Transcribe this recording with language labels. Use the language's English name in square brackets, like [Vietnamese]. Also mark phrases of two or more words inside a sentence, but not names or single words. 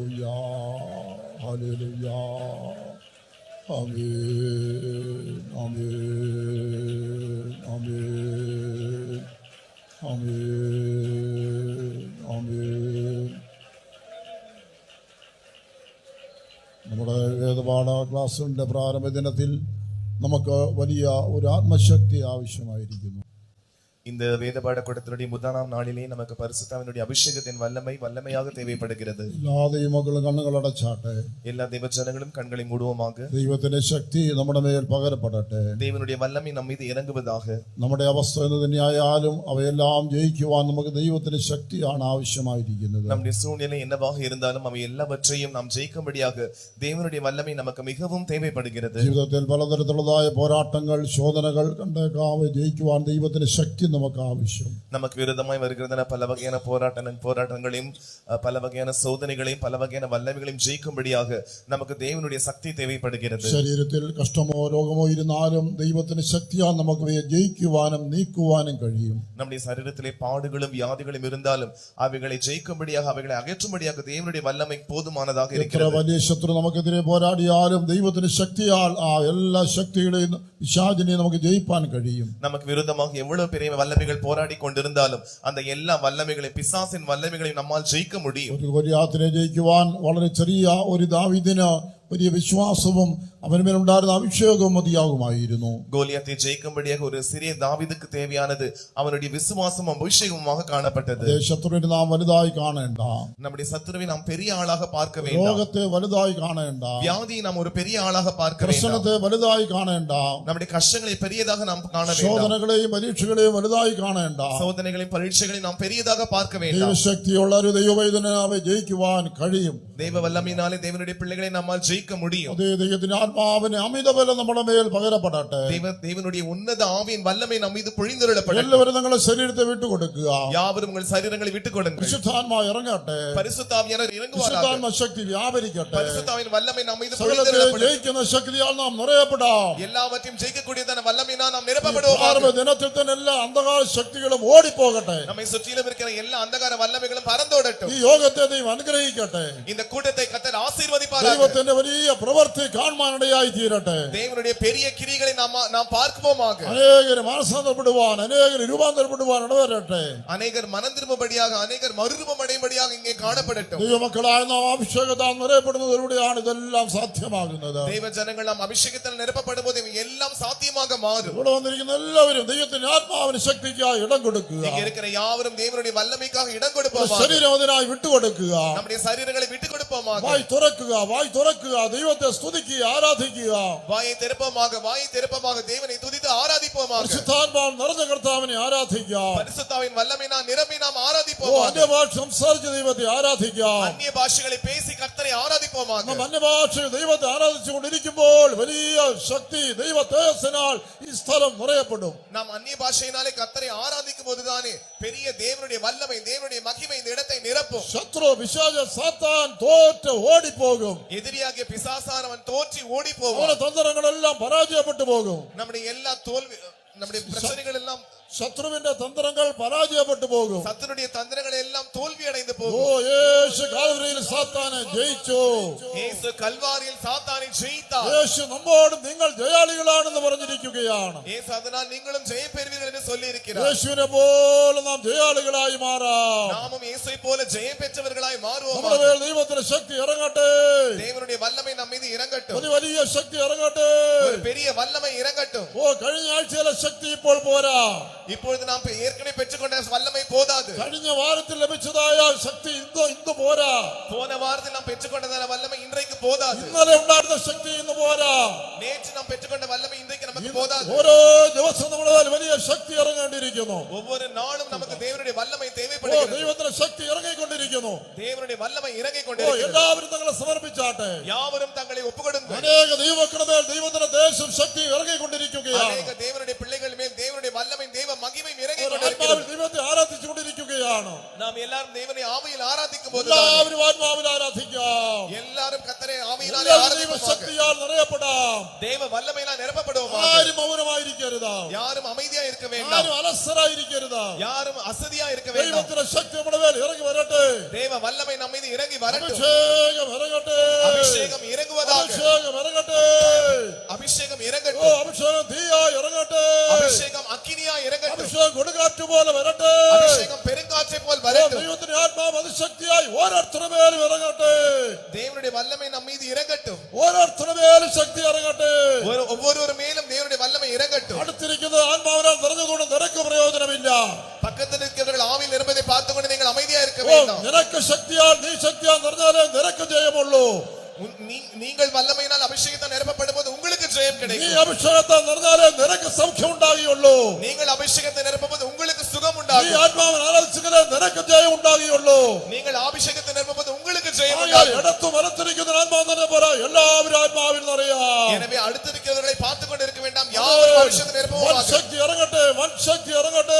[Malayalam] ഹല്ലേലൂയ. ആമേൻ, ആമേൻ, ആമേൻ, ആമേൻ, ആമേൻ. നമ്മുടെ വേദപാഠ ക്ലാസ്സിൻ്റെ പ്രാരംഭ ദിനത്തിൽ നമുക്ക് വലിയ ഒരു ആത്മശക്തി ആവശ്യമായിരിക്കുന്നു. [Tamil] இந்த வேத பாடக்கூடத்தினுடைய முதலாம் நாளிலே நமக்கு பரிசுத்தாவினுடைய அபிஷேகத்தின் வல்லமையாக தேவைப்படுகிறது. [Malayalam] എല്ലാ ദൈവമക്കളും കണ്ണുകളടച്ചാട്ടെ. [Tamil] எல்லா தேவ ஜனங்களும் கண்களை மூடுவோமாக. [Malayalam] ദൈവത്തിന്റെ ശക്തി നമ്മുടെ മേൽ പകരപ്പെടട്ടെ. [Tamil] தேவனுடைய வல்லமை நம் மீது இறங்குவதாக. [Malayalam] നമ്മുടെ അവസ്ഥ എന്ത് തന്നെയായാലും അവയെല്ലാം ജയിക്കുവാൻ നമുക്ക് ദൈവത്തിന്റെ ശക്തിയാണ് ആവശ്യമായിരിക്കുന്നത്. [Tamil] நம்முடைய சூழ்நிலை என்னவாக இருந்தாலும் அவை எல்லாவற்றையும் நாம் ஜெயிக்கும்படியாக தேவனுடைய வல்லமை நமக்கு மிகவும் தேவைப்படுகிறது. [Malayalam] ജീവിതത്തിൽ പലതരത്തിലുള്ളതായ പോരാട്ടങ്ങൾ ശോധനകൾ കണ്ടേക്കാം. ജയിക്കുവാൻ ദൈവത്തിന്റെ ശക്തി നമുക്ക് ആവശ്യം. [Tamil] நமக்கு விரோதமாய் வருகிறதான பல வகையான போராட்டங்களையும் பல வகையான சோதனைகளையும் பல வகையான வல்லமைகளையும் ஜெயிக்கும்படியாக நமக்கு தேவனுடைய சக்தி தேவைப்படுகிறது. [Malayalam] ശരീരത്തിൽ കഷ്ടമോ രോഗമോ ഇരുന്നാലും ദൈവത്തിന്റെ ശക്തിയാൽ നമുക്ക് ജയിക്കുവാനും നീക്കുവാനും കഴിയും. [Tamil] நம்முடைய சரீரத்திலே பாடுகளும் வியாதிகளும் இருந்தாலும் அவைகளை ஜெயிக்கும்படியாக அவைகளை அகற்றும்படியாக தேவனுடைய வல்லமை போதுமானதாக [Malayalam] എത്ര [Tamil] இருக்கிறது. [Malayalam] വലിയ ശത്രു നമുക്കെതിരെ പോരാടിയാലും ദൈവത്തിന്റെ ശക്തിയാൽ ആ എല്ലാ ശക്തികളെയും പിശാചിനെയും നമുക്ക് ജയിപ്പാൻ കഴിയും. [Tamil] நமக்கு விரோதமாக எவ்வளவு பெரிய வல்லமைகள் போராடி கொண்டிருந்தாலும் அந்த எல்லா வல்லமைகளை பிசாசின் வல்லமைகளை நம்மால் ஜெயிக்க முடியும். [Malayalam] ഒരു ഗോലിയാത്തിനെ ജയിക്കുവാൻ വളരെ ചെറിയ ഒരു ദാവീദിന് വലിയ വിശ്വാസവും അവനുമേലുണ്ടായിരുന്ന അഭിഷേകവും മതിയാകുമായിരുന്നു. [Tamil] கோலியாத்தை ஜெயிக்கும்படியாக ஒரு சிறிய தாவீதுக்கு தேவையானது அவனுடைய விசுவாசமும் அபிஷேகமுமாக காணப்பட்டது. [Malayalam] ശത്രുവിനെ നാം വലുതായി കാണേണ്ട. [Tamil] நம்முடைய சத்துருவை நாம் பெரிய ஆளாக பார்க்க வேண்டாம். [Malayalam] രോഗത്തെ വലുതായി കാണേണ്ട. [Tamil] வியாதியை நாம் ஒரு பெரிய ஆளாக பார்க்க வேண்டாம். [Malayalam] പ്രശ്നത്തെ വലുതായി കാണേണ്ട. [Tamil] நம்முடைய கஷ்டங்களை பெரியதாக நாம் காண வேண்டாம். [Malayalam] ശോധനകളെയും പരീക്ഷകളെയും വലുതായി കാണേണ്ട. [Tamil] சோதனைகளையும் பரீட்சைகளையும் நாம் பெரியதாக பார்க்க வேண்டாம். [Malayalam] ദൈവശക്തിയുള്ള ഒരു ദൈവവൈദ്യനെ അവ ജയിക്കുവാൻ കഴിയും. [Tamil] தேவ வல்லமையினாலே தேவனுடைய பிள்ளைகளை நம்மால் ஜெயிக்க முடியும். [Malayalam] അതേ ദൈവത്തിന്റെ ആത്മാവിന് അമിതബലം നമ്മുടെ മേൽ പകരപ്പെടട്ടെ. [Tamil] தேவனுடைய உன்னத ஆவியின் வல்லமை நம் மீது பொழிந்தருளப்படட்டும். [Malayalam] എല്ലാവരും നിങ്ങളുടെ ശരീരത്തെ വിട്ടുകൊടുക്കുക. [Tamil] யாவரும் உங்கள் சரீரங்களை விட்டுக் கொடுங்கள். [Malayalam] പരിശുദ്ധാത്മാവ് ഇറങ്ങട്ടെ. [Tamil] பரிசுத்த ஆவியானவர் இறங்குவாராக. [Malayalam] പരിശുദ്ധാത്മ ശക്തി വ്യാപരിക്കട്ടെ. [Tamil] பரிசுத்தாவின் வல்லமை நம் மீது [Malayalam] സകലത്തെ [Tamil] பொழிந்தருளப்படட்டும். [Malayalam] ജയിക്കുന്ന ശക്തിയാൽ നാം നിറയപ്പെടാം. [Tamil] எல்லாவற்றையும் ஜெயிக்கக்கூடியதான வல்லமையினால் நாம் நிரப்பப்படுவோமாக. [Malayalam] പ്രാരംഭ ദിനത്തിൽ തന്നെ എല്ലാ അന്ധകാര ശക്തികളും ഓടിപ്പോകട്ടെ. [Tamil] நம்மை சுற்றிலும் இருக்கிற எல்லா அந்தகார வல்லமைகளும் பறந்தோடட்டும். [Malayalam] ഈ യോഗത്തെ ദൈവം അനുഗ്രഹിക്കട്ടെ. [Tamil] இந்த கூட்டத்தை கர்த்தர் ஆசீர்வதிப்பாராக. [Malayalam] ദൈവത്തിന്റെ വലിയ പ്രവൃത്തി കാണുവാനിടയായി തീരട്ടെ. [Tamil] தேவனுடைய பெரிய கிரியைகளை நாம் பார்ப்போமாக. [Malayalam] അനേകര് മാനസാന്തരപ്പെടുവാൻ അനേകര് രൂപാന്തരപ്പെടുവാൻ ഇടവരട്ടെ. [Tamil] அநேகர் மனம் திரும்பும்படியாக அநேகர் மறுரூபம் அடையும்படியாக இங்கே காணப்படட்டும். [Malayalam] ദൈവമക്കളായ നാം അഭിഷേകത്താൽ നിറയപ്പെടുന്നതിലൂടെയാണ് ഇതെല്ലാം സാധ്യമാകുന്നത്. [Tamil] தேவ ஜனங்கள் நாம் அபிஷேகத்தால் நிரப்பப்படும் போது எல்லாம் சாத்தியமாக மாறும். [Malayalam] ഇവിടെ വന്നിരിക്കുന്ന എല്ലാവരും ദൈവത്തിന്റെ ആത്മാവിന് ശക്തിക്കായി ഇടം കൊടുക്കുക. [Tamil] இங்கே இருக்கிற யாவரும் தேவனுடைய வல்லமைக்காக இடம் கொடுப்போமாக. [Malayalam] ശരീരം അതിനായി വിട്ടുകൊടുക്കുക. [Tamil] நம்முடைய சரீரங்களை விட்டுக் கொடுப்போமாக. [Malayalam] വായ് തുറക്കുക ദൈവത്തെ സ്തുതിക്കുക ആരാധിക്കുക. [Tamil] வாயை திறப்போமாக தேவனை துதித்து ஆராதிப்போமாக. [Malayalam] പരിശുദ്ധാത്മാവ് നിറഞ്ഞ കർത്താവിനെ ആരാധിക്കാം. [Tamil] பரிசுத்தாவின் வல்லமையினால் நிரம்பி நாம் [Malayalam] ഓ [Tamil] ஆராதிப்போமாக. [Malayalam] അന്യഭാഷ സംസാരിച്ച ദൈവത്തെ ആരാധിക്കാം. [Tamil] அந்நிய பாஷைகளை பேசி கர்த்தரை ஆராதிப்போமாக. [Malayalam] നാം അന്യഭാഷ ദൈവത്തെ ആരാധിച്ചുകൊണ്ടിരിക്കുമ്പോൾ വലിയ ശക്തി ദൈവ തേജസ്സിനാൽ ഈ സ്ഥലം നിറയപ്പെടും. [Tamil] நாம் அந்நிய பாஷையினாலே கர்த்தரை ஆராதிக்கும் போதுதானே பெரிய தேவனுடைய வல்லமை தேவனுடைய மகிமை இந்த இடத்தை நிரப்பும். [Malayalam] ശത്രു പിശാച സാത്താൻ തോറ്റ് ഓടിപ്പോകും. [Tamil] எதிரியாகிய பிசாசானவன் தோற்றி ஓடி போவான். [Malayalam] അവരുടെ തന്ത്രങ്ങളെല്ലാം പരാജയപ്പെട്ടു പോകും. [Tamil] நம்முடைய எல்லா தோல்வி நம்முடைய பிரச்சனைகள் எல்லாம் [Malayalam] ശത്രുവിന്റെ തന്ത്രങ്ങൾ പരാജയപ്പെട്ടു പോകും. [Tamil] சத்துருடைய தந்திரங்கள் எல்லாம் தோல்வி அடைந்து [Malayalam] ഓ [Tamil] போகும். [Malayalam] യേശു കാൽവരിയിൽ സാത്താനെ ജയിച്ചു. [Tamil] இயேசு கல்வாரியில் சாத்தானை ஜெயித்தார். [Malayalam] യേശു നമ്മോട് നിങ്ങൾ ജയാളികളാണെന്ന് പറഞ്ഞിരിക്കുകയാണ്. [Tamil] இயேசு அதனால் நீங்களும் ஜெயம் பெறுவீர்கள் என்று சொல்லி இருக்கிறார். [Malayalam] യേശുവിനെ പോലെ നാം ജയാളികളായി മാറാം. [Tamil] நாமும் இயேசுவை போல ஜெயம் பெற்றவர்களாய் மாறுவோம். [Malayalam] നമ്മുടെ മേൽ ദൈവത്തിന്റെ ശക്തി ഇറങ്ങട്ടെ. [Tamil] தேவனுடைய வல்லமை நம் மீது இறங்கட்டும். [Malayalam] വലിയ ശക്തി ഇറങ്ങട്ടെ. [Tamil] ஒரு பெரிய வல்லமை இறங்கட்டும். [Malayalam] ഓ കഴിഞ്ഞ ആഴ്ചയിലെ ശക്തി ഇപ്പോൾ പോരാ. [Tamil] இப்பொழுது நாம் ஏற்கனவே பெற்றுக்கொண்ட வல்லமை போதாது. [Malayalam] കഴിഞ്ഞ വാരത്തിൽ ലഭിച്ചതായ ശക്തി ഇന്ന് പോരാ. [Tamil] போன வாரத்தில் நாம் பெற்றுக்கொண்டதான வல்லமை இன்றைக்கு போதாது. [Malayalam] ഇന്നലെ ഉണ്ടായിരുന്ന ശക്തി ഇന്ന് പോരാ. [Tamil] நேற்று நாம் பெற்றுக்கொண்ட வல்லமை இன்றைக்கு நமக்கு போதாது. [Malayalam] ഓരോ ദിവസവും നമ്മുടെ മേൽ വലിയ ശക്തി ഇറങ്ങേണ്ടിയിരിക്കുന്നു. [Tamil] ஒவ்வொரு நாளும் நமக்கு தேவனுடைய வல்லமை [Malayalam] ഓ [Tamil] தேவைப்படுகிறது. [Malayalam] ദൈവത്തിന്റെ ശക്തി ഇറങ്ങിക്കൊണ്ടിരിക്കുന്നു. [Tamil] தேவனுடைய வல்லமை இறங்கிக் [Malayalam] ഓ [Tamil] கொண்டிருக்கிறது. [Malayalam] എല്ലാവരും തങ്ങളെ സമർപ്പിച്ചാട്ടെ. [Tamil] யாவரும் தங்களை ஒப்புக்கொடுங்கள். [Malayalam] അനേക ദൈവമക്കളുടെ മേൽ ദൈവത്തിന്റെ ദേശം ശക്തി ഇറങ്ങിക്കൊണ്ടിരിക്കുകയാണ്. [Tamil] அநேக தேவனுடைய பிள்ளைகள் மேல் தேவனுடைய வல்லமை தேவ மகிமை இறங்கிக் [Malayalam] ആത്മാവിൽ [Tamil] கொண்டிருக்கிறது. [Malayalam] ദൈവത്തെ ആരാധിച്ചുകൊണ്ടിരിക്കുകയാണ്. [Tamil] நாம் எல்லாரும் தேவனை ஆவியில் ஆராதிக்கும் போது [Malayalam] എല്ലാവരും ആത്മാവിൽ ആരാധിക്കാം. [Tamil] எல்லாரும் கர்த்தரை கர்த்தரை ஆவியினாலே [Malayalam] ദൈവ [Tamil] ஆராதிப்போமாக. [Malayalam] ശക്തിയാൽ നിറയപ്പെടാം. [Tamil] தேவ வல்லமையினால் நிரப்பப்படுவோமாக. [Malayalam] ആരും മൗനമായിരിക്കരുത്. [Tamil] யாரும் அமைதியா இருக்க வேண்டாம். [Malayalam] ആരും അലസരായിരിക്കരുത്. [Tamil] யாரும் അസതിயா இருக்க வேண்டாம். [Malayalam] ദൈവത്തിന്റെ ശക്തി നമ്മുടെ മേൽ ഇറങ്ങി വരട്ടെ. [Tamil] தேவ வல்லமை நம்ம மீது இறங்கி வரட்டும். [Malayalam] അഭിഷേകം ഇറങ്ങട്ടെ. [Tamil] அபிஷேகம் இறங்குவதாக. [Malayalam] അഭിഷേകം ഇറങ്ങട്ടെ. [Tamil] அபிஷேகம் [Malayalam] ഓ [Tamil] இறங்கட்டும். [Malayalam] അഭിഷേകം തീയായി ഇറങ്ങട്ടെ. [Tamil] அபிஷேகம் அக்கினியா இறங்கட்டும். [Malayalam] അഭിഷേകം കൊടുങ്കാറ്റ് പോലെ വരട്ടെ. [Tamil] அபிஷேகம் பெருங்காற்றை போல் வரட்டும். [Malayalam] ദൈവത്തിന്റെ ആത്മാവ് അതിശക്തിയായി ഓരോരുത്തരുടെ മേലും ഇറങ്ങട്ടെ. [Tamil] தேவனுடைய வல்லமை நம்ம மீது இறங்கட்டும். [Malayalam] ഓരോരുത്തരുടെ മേലും ശക്തി ഇറങ്ങട്ടെ. [Tamil] ஒவ்வொரு மேலும் தேவனுடைய வல்லமை இறங்கட்டும். [Malayalam] അടുത്തിരിക്കുന്നത് ആത്മാവിനാൽ നിറഞ്ഞതുകൊണ്ട് നിനക്ക് പ്രയോജനമില്ല. [Tamil] பக்கத்தில் இருக்கிறவர்கள் ஆவியில் இருப்பதை பார்த்துக்கொண்டு நீங்கள் அமைதியா இருக்க [Malayalam] ഓ, [Tamil] வேண்டாம். [Malayalam] നിനക്ക് ശക്തിയാൽ നീ ശക്തിയാൽ നിറഞ്ഞാലേ നിനക്ക് ജയമുള്ളൂ. [Tamil] நீங்கள் வல்லமையினால் அபிஷேகத்தால் நிரப்பப்படும் போது உங்களுக்கு ஜெயம் [Malayalam] നീ [Tamil] கிடைக்கும். [Malayalam] അഭിഷേകത്താൽ നിറഞ്ഞാലേ നിനക്ക് സൗഖ്യം ഉണ്ടാകുകയുള്ളൂ. [Tamil] நீங்கள் அபிஷேகத்தை நிரப்பும்போது உங்களுக்கு சுகம் [Malayalam] നീ [Tamil] உண்டாகும். [Malayalam] ആത്മാവിനെ ആരാധിച്ചാലേ നിനക്ക് ജയം ഉണ്ടാകുകയുള്ളൂ. [Tamil] நீங்கள் അഭിഷേകத்தை நிரப்பும்போது உங்களுக்கு ஜெயம் [Malayalam] ആകയാൽ [Tamil] உண்டாகும். [Malayalam] ഇടത്തു വലത്തിരിക്കുന്ന ആത്മാവ് തന്നെ പറ, എല്ലാവരും ആത്മാവിൽ നിറയാം. [Tamil] எனவே அடுத்திருக்கிறவர்களை பார்த்துக் கொண்டு இருக்க வேண்டாம். யாரும் அபிஷேகத்தை [Malayalam] വൻ [Tamil] நிரப்புவார்கள். [Malayalam] ശക്തി ഇറങ്ങട്ടെ, വൻ ശക്തി ഇറങ്ങട്ടെ.